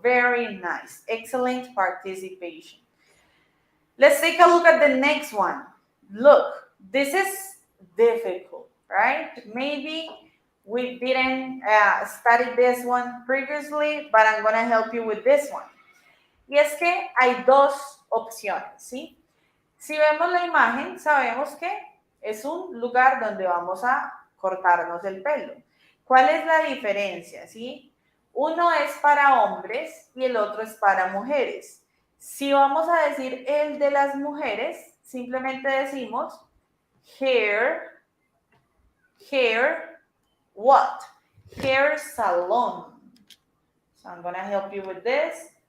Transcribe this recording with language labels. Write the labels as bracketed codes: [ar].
[en] Very nice. Excellent participation. Let's take a look at the next one. Look, this is difficult, right? Maybe we didn't study this one previously, but I'm going to help you with this one. [es] Y es que hay dos opciones, ¿sí? Si vemos la imagen, sabemos que es un lugar donde vamos a cortarnos el pelo. ¿Cuál es la diferencia, sí? Uno es para hombres y el otro es para mujeres. Si vamos a decir el de las mujeres, simplemente decimos [en] hair, what? Hair salon. So I'm going to help you with this.